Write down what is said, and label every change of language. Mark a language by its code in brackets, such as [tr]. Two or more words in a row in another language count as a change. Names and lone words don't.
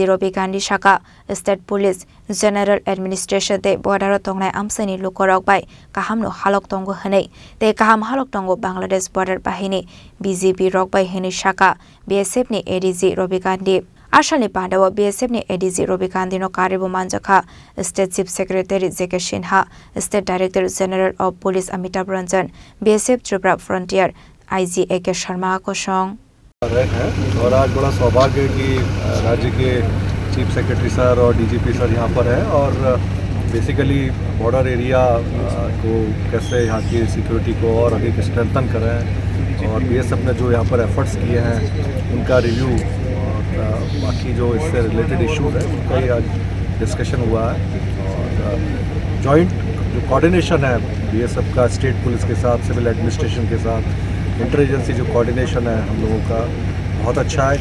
[trp] Robikandi Shaka [en] State Police General Administration [trp] te border tongnai amsani lukorok bai kahamno halok tongo hanei te kaham halok tongo Bangladesh border bahini BGP rok bai hini Shaka BSF ni ADG Robikandi Ashani Panda BSF ni ADG Robikandi no Karibu Manjaka [en] State Chief Secretary [trp] Chini, [en] State Director General of Police [trp] Amitabh Ranjan, BSF Tripura Frontier IG Sharma Akosong. [hi] और आज बड़ा सौभाग्य है कि राज्य के [en] Chief Secretary [hi] सर और डीजीपी सर यहाँ पर हैं और बेसिकली बॉर्डर एरिया को कैसे यहाँ की सिक्योरिटी को और अधिक स्ट्रेंथन करें और बीएसएफ ने जो यहाँ पर एफर्ट्स किए हैं उनका रिव्यू और बाकी जो इससे [en] related issues [hi] हैं उनका ही आज डिस्कशन हुआ है और जॉइंट जो कोऑर्डिनेशन है बीएसएफ का [en] State Police [hi] के साथ [en] civil administration [hi] के साथ इंटेलिजेंसी जो कोऑर्डिनेशन है हम लोगों का बहुत अच्छा है।